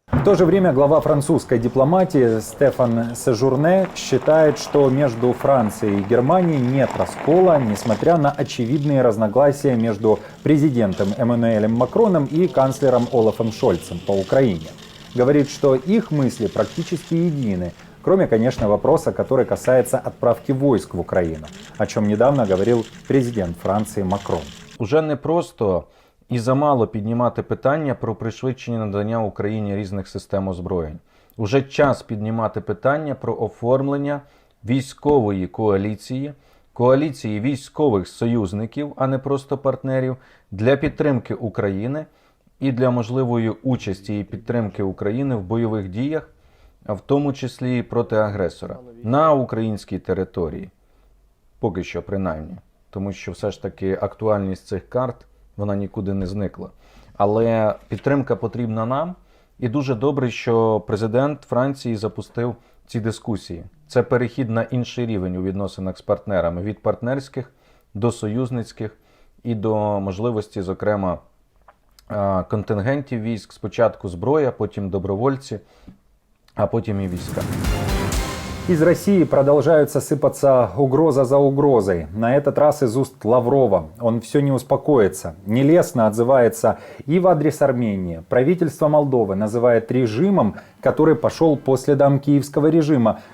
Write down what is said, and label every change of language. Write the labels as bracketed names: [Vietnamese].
[Russian] В то же время глава французской дипломатии Стефан Сежурне считает, что между Францией и Германией нет раскола, несмотря на очевидные разногласия между президентом Эммануэлем Макроном и канцлером Олафом Шольцем по Украине. Говорит, что их мысли практически едины, кроме, конечно, вопроса, который касается отправки войск в Украину, о чем недавно говорил президент Франции Макрон. [Ukrainian] Уже не просто і замало піднімати питання про пришвидшення надання Україні різних систем озброєнь. Уже час піднімати питання про оформлення військової коаліції, коаліції військових союзників, а не просто партнерів, для підтримки України і для можливої участі і підтримки України в бойових діях, а в тому числі і проти агресора на українській території. Поки що, принаймні. Тому що все ж таки актуальність цих карт, вона нікуди не зникла. Але підтримка потрібна нам. І дуже добре, що президент Франції запустив ці дискусії. Це перехід на інший рівень у відносинах з партнерами. Від партнерських до союзницьких і до можливості, зокрема, контингентів військ. Спочатку зброя, потім добровольці, а потім і війська. [Russian] Из России продолжаются сыпаться угроза за угрозой. На этот раз из уст Лаврова. Он все не успокоится. Нелестно отзывается и в адрес Армении. Правительство Молдовы называет режимом, который пошел по следам киевского режима.